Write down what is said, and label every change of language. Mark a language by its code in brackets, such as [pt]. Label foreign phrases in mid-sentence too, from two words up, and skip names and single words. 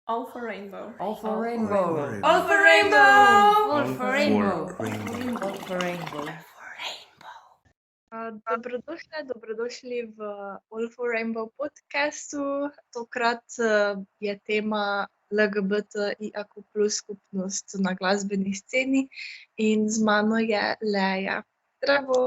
[en] All for rainbow. All for rainbow. All for rainbow. All for rainbow. rainbow. All for rainbow. [sl] Dobrodošli v All for Rainbow podcastu. Tokrat je tema LGBTIQ+ skupnost na glasbeni sceni in z mano je Leja. Zdravo.